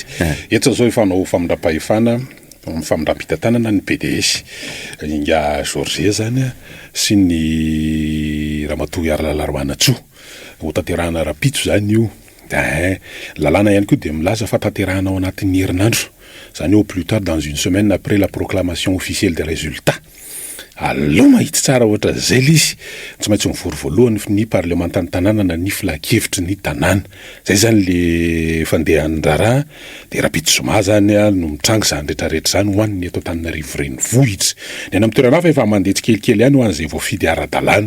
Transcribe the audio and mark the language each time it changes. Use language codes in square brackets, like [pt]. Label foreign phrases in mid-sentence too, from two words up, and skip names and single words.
[mg] Eto zao efa nao famindram-pahefana famindram-pitantanana ny PDS Inga George zany sy ny Ramatoa Yaralaroanatsoa ho tanterahana rapitso zany io. Lalàna ihany koa dia milaza fa tanterahana ao anatin'ny herinandro zany [fr] au plus tard dans une semaine après la proclamation officielle des résultats. [mg] Aloha mahitsy tsara ohatra zay izy tsy maintsy mivory voalohany ny parlementany tanàna na ny filakevitry ny tanàna zay zany le fandehan'ny raharaha dia rapitso zoma zany no mitrangy zany rehetrarehetra zany ho an'ny eto Antananarivo renivohitra. Ny any amin'ny toerana hafa efa mandeha tsikelikely ihany ho an'izay voafidy ara-dalàna.